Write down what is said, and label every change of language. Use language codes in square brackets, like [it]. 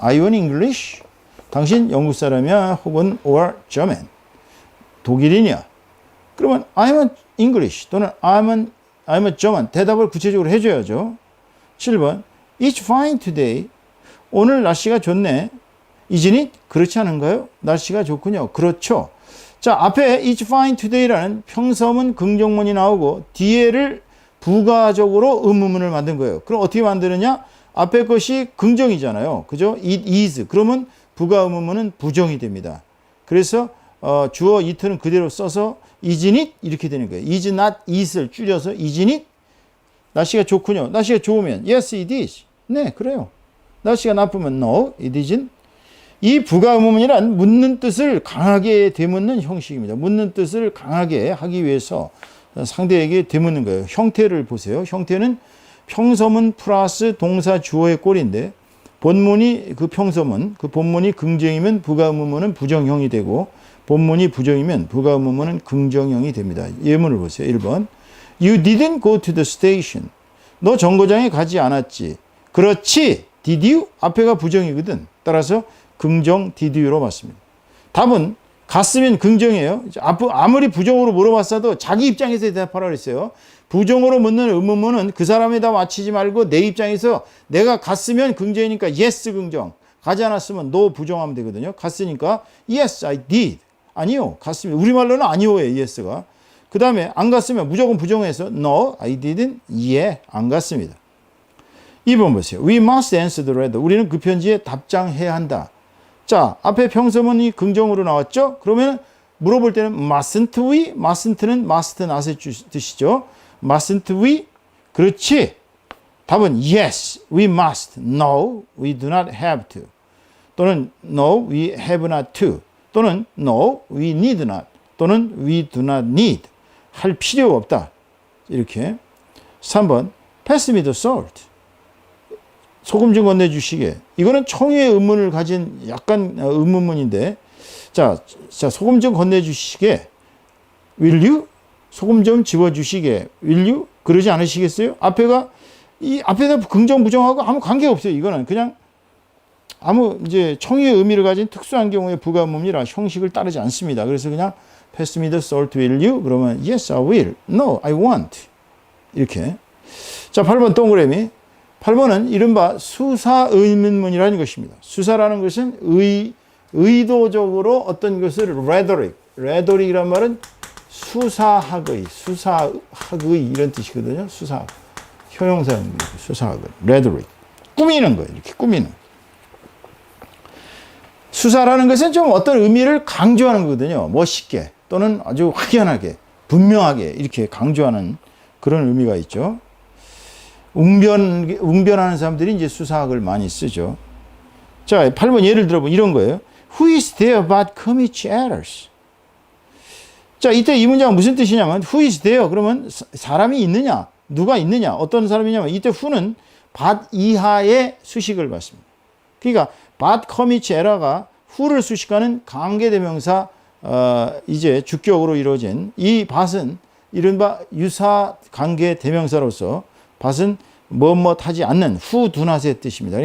[en] Are you an English? [ko] 당신 영국 사람이야? 혹은 [en] or German? [ko] 독일인이야? 그러면 [en] I'm an English [ko] 또는 [en] I'm a German. [ko] 대답을 구체적으로 해줘야죠. 7번. [en] It's fine today. [ko] 오늘 날씨가 좋네. [en] Isn't it? [ko] 그렇지 않은가요? 날씨가 좋군요. 그렇죠. 자, 앞에 It's fine today라는 평서문 긍정문이 나오고 뒤에를 부가적으로 의문문을 만든 거예요. 그럼 어떻게 만드느냐? 앞에 것이 긍정이잖아요. 그죠? [en] It is. [ko] 그러면 부가 의문문은 부정이 됩니다. 그래서 주어 it는 그대로 써서 [en] isn't it? [ko] 이렇게 되는 거예요. [en] is not it을 줄여서 isn't it? [ko] 날씨가 좋군요. 날씨가 좋으면 [en] yes, it is. [ko] 네, 그래요. 날씨가 나쁘면 [en] no, it isn't. [ko] 이 부가 의문문이란 묻는 뜻을 강하게 되묻는 형식입니다. 묻는 뜻을 강하게 하기 위해서 상대에게 되묻는 거예요. 형태를 보세요. 형태는 평서문 플러스 동사 주어의 꼴인데 본문이 그 평서문, 그 본문이 긍정이면 부가 의문문은 부정형이 되고 본문이 부정이면 부가 의문문은 긍정형이 됩니다. 예문을 보세요. 1번. [en] You didn't go to the station. [ko] 너 정거장에 가지 않았지. 그렇지. [en] Did you? [ko] 앞에가 부정이거든. 따라서 긍정 did you로 맞습니다. 답은 갔으면 긍정이에요. 아무리 부정으로 물어봤어도 자기 입장에서 대답하라 그랬어요. 부정으로 묻는 의문문은 그 사람에다 맞추지 말고 내 입장에서 내가 갔으면 긍정이니까 yes 긍정. 가지 않았으면 no 부정하면 되거든요. 갔으니까 [en] yes I did. [ko] 아니요. 갔으면 우리말로는 아니오예요. yes가. 그 다음에 안 갔으면 무조건 부정해서 [en] no I didn't. [ko] yeah 안 갔습니다. 2번 보세요. [en] We must answer the letter. [ko] 우리는 그 편지에 답장해야 한다. 자, 앞에 평서문이 긍정으로 나왔죠? 그러면 물어볼 때는 [en] mustn't we? [ko] mustn't는 must not의 뜻이죠. [en] mustn't we? [ko] 그렇지. [en] 답은 yes, we must. no, we do not have to. 또는 no, we have not to. 또는 no, we need not. 또는 we do not need. [ko] 할 필요가 없다. 이렇게. 3번, [en] pass me the salt. [ko] 소금 좀 건네주시게. 이거는 청유의 의문을 가진 약간 의문문인데, 자, 소금 좀 건네주시게. [en] Will you? [ko] 소금 좀 집어주시게. Will you? 그러지 않으시겠어요? 앞에다 긍정, 부정하고 아무 관계 없어요. 이거는 그냥 아무 이제 청유의 의미를 가진 특수한 경우에 부가 의문이라 형식을 따르지 않습니다. 그래서 그냥 [en] pass me the salt, will you? [ko] 그러면 [en] yes, I will. No, I won't. [ko] 이렇게. 자, 8번 동그라미. 8번은 이른바 수사 의문문이라는 것입니다. 수사라는 것은 의도적으로 어떤 것을 rhetoric이란 말은 수사학의 이런 뜻이거든요. 수사학. 형용사입니다. 수사학은. rhetoric. 꾸미는 거예요. 이렇게 꾸미는. 수사라는 것은 좀 어떤 의미를 강조하는 거거든요. 멋있게 또는 아주 확연하게, 분명하게 이렇게 강조하는 그런 의미가 있죠. 웅변하는 사람들이 이제 수사학을 많이 쓰죠. 자, 8번 예를 들어보면 이런 거예요. [en] Who is there but commits errors? [ko] 자, 이때 이 문장은 무슨 뜻이냐면 [en] who is there? [ko] 그러면 사람이 있느냐? 누가 있느냐? 어떤 사람이냐면 이때 who는 but 이하의 수식을 받습니다. 그러니까 [en] but commits error [ko] 가 who를 수식하는 관계대명사 이제 주격으로 이루어진 이 bat은 이른바 유사 관계대명사로서 bat은 뭐뭇 하지 않는 who do not의 뜻입니다.